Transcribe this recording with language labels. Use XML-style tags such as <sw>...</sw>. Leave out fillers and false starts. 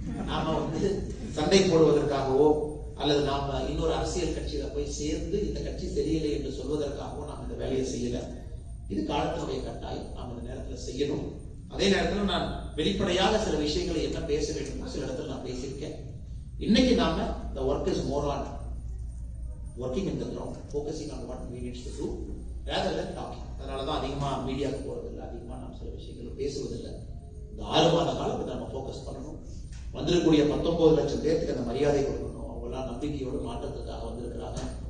<ta>நாம வந்து சண்டை போடுவதற்காகவோ அல்லது நாம இன்னொரு அரசியல் கட்சியில போய் சேர்ந்து இந்த கட்சி சரியில்லை என்று சொல்வதற்காகவோ நாம் இந்த வேலையை செய்யல. இது காலத்தினுடைய கட்டாயம், நாம் இந்த நேரத்தில் செய்யணும். அதே நேரத்தில் நான் வெளிப்படையாக சில விஷயங்களை என்ன பேச வேண்டும் சில இடத்துல நான் பேசியிருக்கேன். இன்னைக்கு நாம</ta> <en>the work is more on working in the ground, focusing on what we need to do rather than talking.</en> <ta>அதனாலதான் அதிகமா மீடியாவுக்கு போறதில்லை, அதிகமா நாம் சில விஷயங்களை பேசுவதில்லை. இந்த 6 மாத காலத்துக்கு நம்ம ஃபோக்கஸ் பண்ணணும். வந்திருக்கக்கூடிய 19 லட்சம் பேருக்கு அந்த மரியாதை கொடுக்கணும். அவங்களாம் நம்பிக்கையோடு மாற்றத்துக்காக வந்திருக்கிறாங்க.</ta>